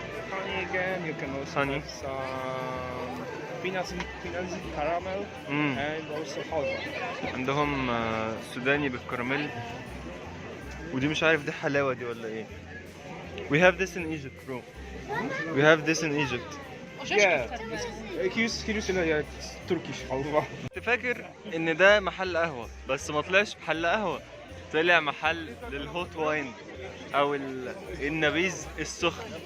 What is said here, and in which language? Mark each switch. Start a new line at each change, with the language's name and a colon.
English: Honey again, you can also honey. have some peanuts in caramel and also halwa.
Arabic: عندهم سوداني بالكراميل. ودي مش عارف دي حلاوة دي ولا ايه.
English: We have this in Egypt, bro. We have this in Egypt. Yeah, here's Turkish halwa.
Arabic: كنت فاكر ان ده محل قهوة بس ما طلعش محل قهوة، طلع محل للهوت واين او النبيذ السخن.